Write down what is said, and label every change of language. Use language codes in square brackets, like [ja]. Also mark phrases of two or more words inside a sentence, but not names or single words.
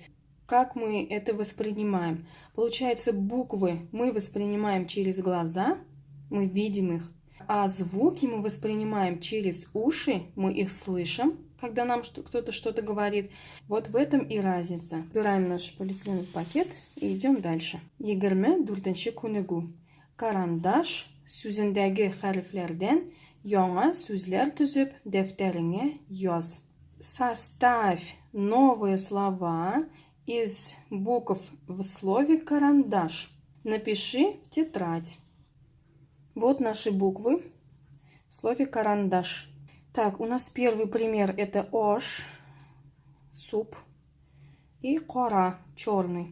[ru] Как мы это воспринимаем? Получается, буквы мы воспринимаем через глаза, мы видим их. А звуки мы воспринимаем через уши, мы их слышим, когда нам кто-то что-то говорит. Вот в этом и разница. Убираем наш полиэтиленовый пакет и идем дальше. [tt] 24-ші күнегү. Карандаш сүзендәге хәрефләрдән яңа сүзләр төзеп дәфтәреңә яз. [ru] Составь новые слова из букв в слове карандаш. Напиши в тетрадь. Вот наши буквы в слове карандаш. Так, у нас первый пример это ош, суп, и кора, черный.